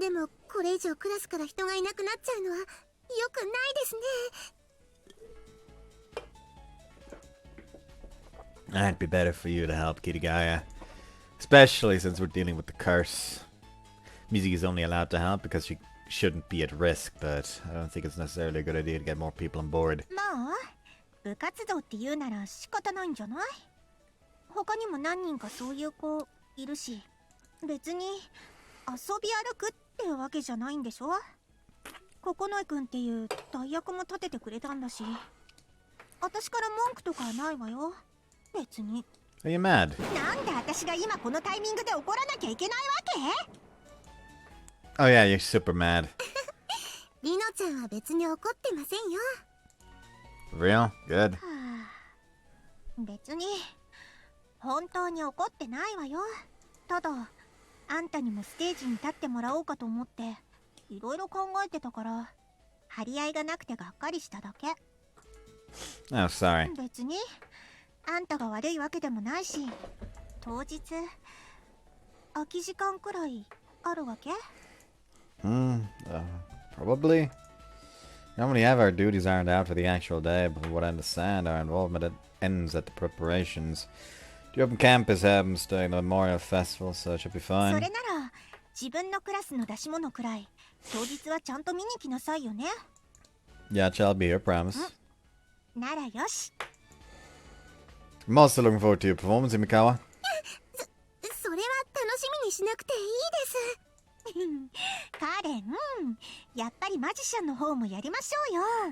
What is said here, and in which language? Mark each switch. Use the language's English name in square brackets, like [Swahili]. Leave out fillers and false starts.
[Japanese] でもこれ以上クラスから人がいなくなっちゃうのは良くないですね。 [English] It'd be better for you to help Kirigaya. Especially since we're dealing with the curse. Mizuki is only allowed to help because she shouldn't be at risk, but I don't think it's necessarily a good idea to get more people on board. [Japanese] まあ部活動って言うなら仕方ないんじゃない？他にも何人かそういう子いるし、別に遊び歩くってわけじゃないんでしょ？九重くんっていう代役も立ててくれたんだし、私から文句とかはないわよ。別に。 [English] Are you mad? [Japanese] なんで私が今このタイミングで怒らなきゃいけないわけ？ [English] Oh yeah, you're super mad. [Japanese] リノちゃんは別に怒ってませんよ。 [English] Real? Good. [Japanese] はあ、別に本当に怒ってないわよ。ただあんたにもステージに立ってもらおうかと思っていろいろ考えてたから張り合いがなくてがっかりしただけ。 [English] Oh, sorry. [Japanese] 別にあんたが悪いわけでもないし、当日空き時間くらいあるわけ？ [English] Probably. Normally have our duties ironed out for the actual day, but from what I understand, our involvement ends at the preparations. The open campus happens during the Memorial Festival, so it should be [Japanese] そ [English] fine. [Japanese] れなら自分のクラスの出し物くらい当日はちゃんと見に来なさいよね。 [English] Yeah, I'll be here, promise. [Japanese] ならよし。 [English] I'm also looking forward to your performance, Imikawa. [Japanese] それは楽しみにしなくていいです。カレン、やっぱりマジシャンの方もやりましょうよ。